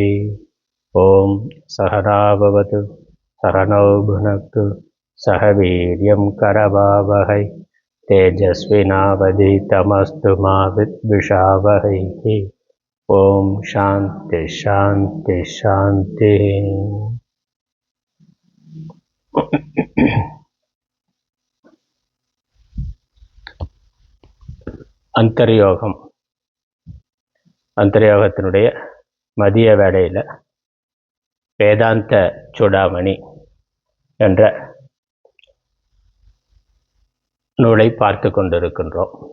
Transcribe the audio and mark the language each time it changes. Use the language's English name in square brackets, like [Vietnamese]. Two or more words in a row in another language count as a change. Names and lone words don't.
[Sanskrit] ॐ सहना भवतु सहनौ भुनक्तु सह वीर्यं करवावहै तेजस्विनावधीतमस्तु मा विद्विषावहैः। ओम शांति शांति शांति। [Tamil] அந்தர்யோகம். அந்தர்யோகத்தினுடைய மதிய வேளையில் வேதாந்த சூடாமணி என்ற நூலை பார்த்து கொண்டிருக்கின்றோம்.